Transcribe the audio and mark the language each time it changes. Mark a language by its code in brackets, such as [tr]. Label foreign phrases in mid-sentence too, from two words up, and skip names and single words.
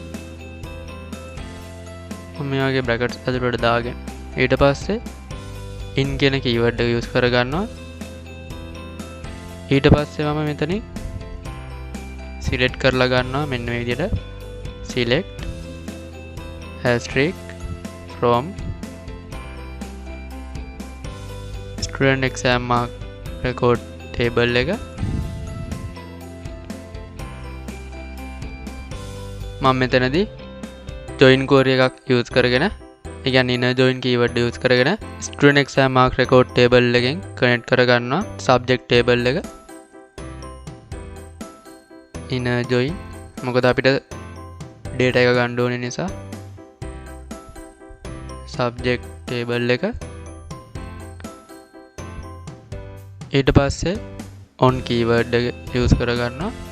[si] මම මේ වගේ brackets ඇතුළට දාගෙන ඊට පස්සේ in කියන keyword එක use කරගන්නවා. ඊට පස්සේ මම මෙතනින් select කරලා ගන්නවා මෙන්න මේ විදිහට [en] select asterisk from student exam mark record table [si] එක. මම මෙතනදී [en] join query [si] එකක් use කරගෙන ඒ කියන්නේ [en] inner join keyword use [si] කරගෙන [en] student exam mark record table [si] එකෙන් connect කරගන්නවා [en] subject table [si] එක. [en] inner join [si] මොකද අපිට data එක ගන්න ඕනේ නිසා [en] subject table [si] එක. ඊට පස්සේ [en] on keyword [si] එක use කරගන්නවා.